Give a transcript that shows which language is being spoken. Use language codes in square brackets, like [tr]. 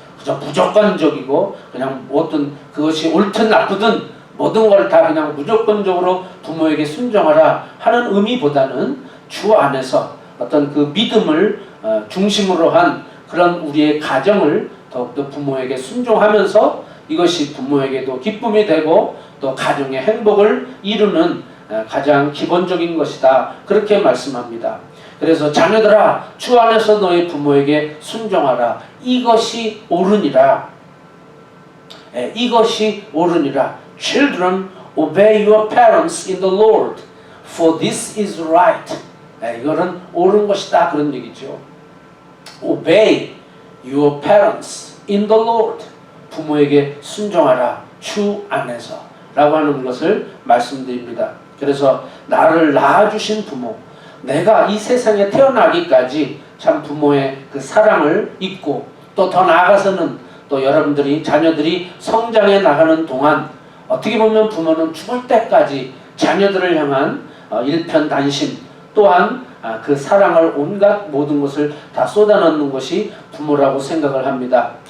[ko] 그저 무조건적이고 그냥 어떤 그것이 옳든 나쁘든 모든 걸 다 그냥 무조건적으로 부모에게 순종하라 하는 의미보다는 주 안에서 어떤 그 믿음을 중심으로 한 그런 우리의 가정을 더욱더 부모에게 순종하면서 이것이 부모에게도 기쁨이 되고 또 가정의 행복을 이루는 가장 기본적인 것이다. 그렇게 말씀합니다. 그래서 자녀들아 주 안에서 너희 부모에게 순종하라. 이것이 옳으니라. 이것이 옳으니라. [en] Children, obey your parents in the Lord, for this is right. [ko] 이거는 옳은 것이다 그런 얘기죠. [en] Obey your parents in the Lord. 부모에게 순종하라. 주 안에서. [ko] 라고 하는 것을 말씀드립니다. 그래서 나를 낳아주신 부모, 내가 이 세상에 태어나기까지 참 부모의 그 사랑을 잊고 또 더 나아가서는 또 여러분들이 자녀들이 성장해 나가는 동안 어떻게 보면 부모는 죽을 때까지 자녀들을 향한 일편단심 또한 그 사랑을 온갖 모든 것을 다 쏟아넣는 것이 부모라고 생각을 합니다.